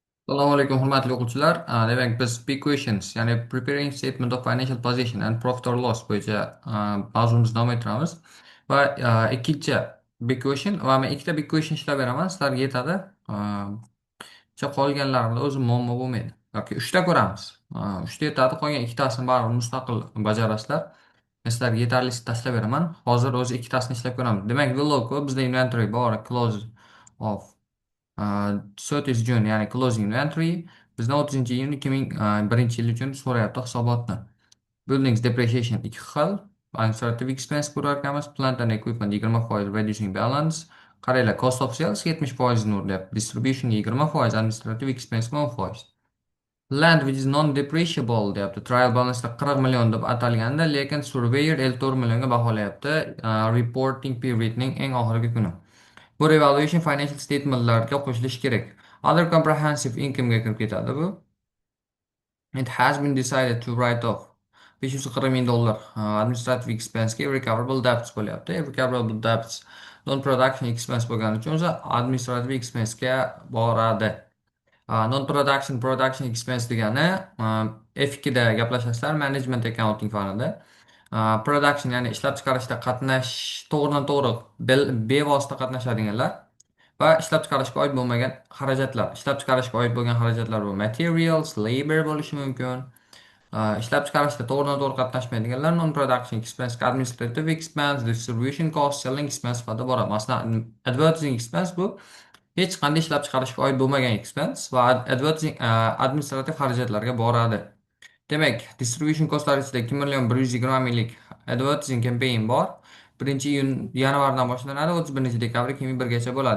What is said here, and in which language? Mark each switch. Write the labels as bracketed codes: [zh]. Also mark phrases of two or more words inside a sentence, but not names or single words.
[uz] Assalomu alaykum hurmatli o'quvchilar. Demak biz P-questions, ya'ni [en] preparing statement of financial position and profit or loss [uz] bo'yicha mavzumizni davom ettiramiz. Va ikkinchi B-question va men ikkita B-question ishlab beraman. Sizlarga yetadi. Qolganlarida o'zi muammo bo'lmaydi. Yoki uchta ko'ramiz. Uchta yetadi, qolgan ikkitasini baribir mustaqil bajarasizlar. Men sizlarga yetarlisi tashlab beraman. Hozir o'zi ikkitasini ishlab ko'ramiz. Demak, Veloco bizda inventory bor, [en] close of 30 June, [uz] ya'ni [en] closing inventory [uz] bizdan 30 iyun 2001 yil uchun so'rayapti hisobotni. [en] Buildings depreciation [uz] ikki xil. [en] Administrative expense [uz] ko'rar ekanmiz. [en] Plant and equipment 20%, reducing balance. Qaranglar, cost of sales 70% deyapti. Distribution 20%, administrative expense 10%. Land which is non-depreciable deyapti. Trial balance [uz] 40 million deb atalganda, lekin surveyor 54 millionga baholayapti. [en] Reporting periodning [uz] eng oxirgi kuni. Bu [en] revaluation financial statementlarga [uz] qo'shilishi kerak. [en] Other comprehensive income'ga [uz] kirib ketadi bu. [en] It has been decided to write off $540,000 administrative expense'ga recoverable debts bo'lyapti. Recoverable debts non-production expense [uz] bo'lgani uchun o'zi [en] administrative expense'ga [uz] boradi. [en] Non-production expense [uz] degani F2da gaplashasizlar, [en] management accounting [uz] fanida. Production ya'ni ishlab chiqarishda to'g'ridan to'g'ri bevosita qatnashadiganlar va ishlab chiqarishga oid bo'lmagan xarajatlar. Ishlab chiqarishga oid bo'lgan xarajatlar bu [en] materials, labor [uz] bo'lishi mumkin. Ishlab chiqarishda to'g'ridan to'g'ri qatnashmaydiganlar [en] non-production expense, administrative expense, distribution cost, selling expense [uz] sifatida boradi. Masalan, [en] advertising expense [uz] bu hech qanday ishlab chiqarishga oid bo'lmagan expense va advertising administrativ xarajatlarga boradi. Demak, [en] distribution costlar [uz] ichida 2,120,000 [en] advertising campaign [uz] bor. 1 iyun yanvardan boshlanadi, 31 dekabr 2001gacha bo'ladi.